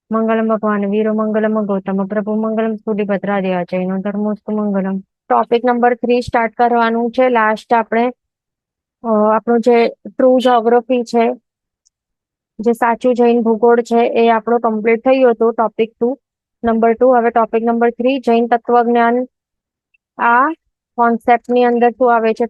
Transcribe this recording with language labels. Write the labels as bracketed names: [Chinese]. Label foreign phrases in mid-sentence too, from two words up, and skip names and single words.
[Sanskrit] मंगलम भगवान वीरो मंगलम गौतम प्रभु मंगलम सूर्यभद्रादेवा जैनो धर्मोस्तु मंगलम। [English] topic number [Gujarati] 3 સ્ટાર્ટ કરવાનું છે. લાસ્ટ આપણે આપણું જે [English] true geography [Gujarati] છે, જે સાચું જૈન ભૂગોળ છે, એ આપણું કમ્પ્લીટ થયું હતું. ટોપિક 2 નંબર 2. હવે [English] topic number [Gujarati] 3 જૈન તત્વજ્ઞાન. આ કોન્સેપ્ટ ની અંદર શું આવે છે?